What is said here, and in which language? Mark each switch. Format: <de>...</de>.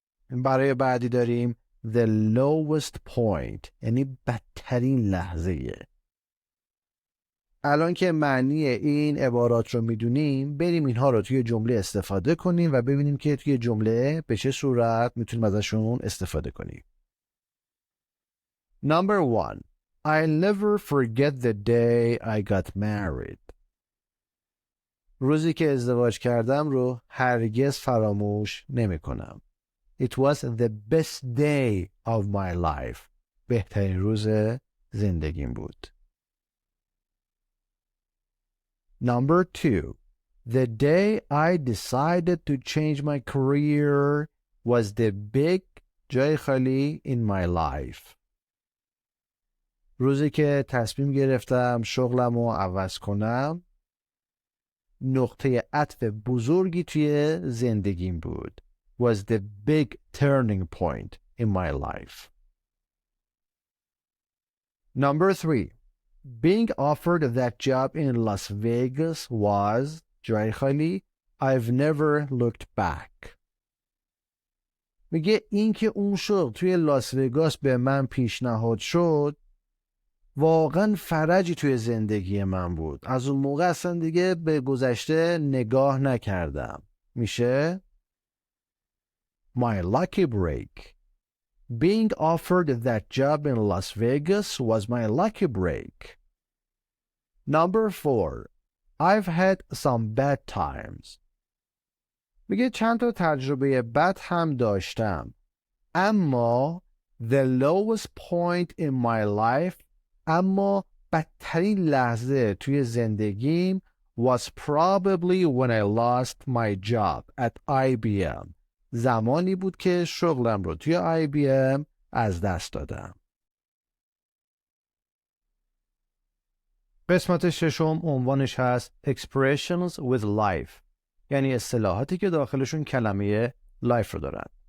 <fa>برای بعدی داریم</fa> <en>the lowest point،</en> <fa>یعنی بدترین لحظه. الان که معنی این عبارات رو میدونیم، بریم اینها رو توی جمله استفاده کنیم و ببینیم که توی جمله به چه صورت میتونیم ازشون استفاده کنیم.</fa> <en>Number 1. I'll never forget the day I got married.</en> <fa>روزی که ازدواج کردم رو هرگز فراموش نمی کنم.</fa> <en>It was the best day of my life.</en> <fa>بهترین روز زندگیم بود.</fa> <en>Number 2. The day I decided to change my career was the big</en> <fa>جای خالی</fa> <en>in my life.</en> <fa>روزی که تصمیم گرفتم شغلم رو عوض کنم، نقطه عطف بزرگی توی زندگیم بود.</fa> <en>Was the big turning point in my life. Number 3. Being offered that job in Las Vegas was</en> <fa>جای خالی</fa> <en>I've never looked back.</en> <fa>میگه این که اون شغل توی لاس وگاس به من پیشنهاد شد واقعا فرجی توی زندگی من بود. از اون موقع اصلا دیگه به گذشته نگاه نکردم. میشه</fa> <en>My lucky break. Being offered that job in Las Vegas was my lucky break. Number 4. I've had some bad times.</en> <fa>میگه چند تا تجربه بد هم داشتم. اما</fa> <en>the lowest point in my life،</en> <fa>اما بدترین لحظه توی زندگیم</fa> <en>was probably when I lost my job at IBM.</en> <fa>زمانی بود که شغلم رو توی IBM از دست دادم. قسمت ششم عنوانش هست</fa> <en>Expressions with life،</en> <fa>یعنی اصطلاحاتی که داخلشون کلمه life رو دارن.</fa>